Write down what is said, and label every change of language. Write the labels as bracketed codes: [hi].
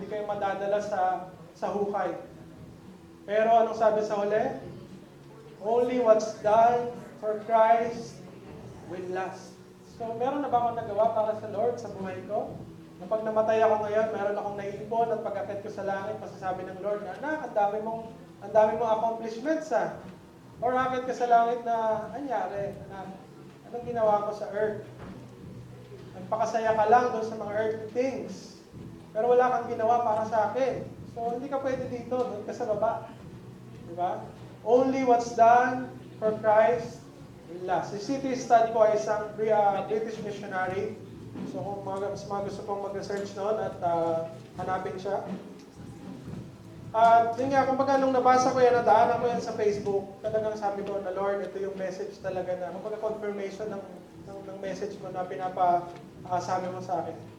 [tl] Hindi kayo madadala sa hukay. Pero anong sabi sa huli? [en] Only what's done for Christ will last. [tl] So, meron na ba akong nagawa para sa Lord, sa buhay ko? Na pag namatay ako ngayon, meron akong naiipon at pag-akit ko sa langit, masasabi ng Lord na, ang dami mong accomplishments ah. Or akit ka sa langit na, anyari, anong ginawa ko sa earth? Nagpakasaya ka lang doon sa mga earthly things. Pero wala kang ginawa para sa akin. So, hindi ka pwede dito, doon ka sa baba. Diba? [en] Only what's done for Christ will last. [tl] Si city stud ko ay isang British missionary. So, kung mga gusto pong mag-research noon at hanapin siya. At yun nga, kumbaga nung nabasa ko yan, nadaanan ko yan sa Facebook, talagang sabi ko na Lord, ito yung message talaga na, kumbaga confirmation ng message mo na sabi mo sa akin.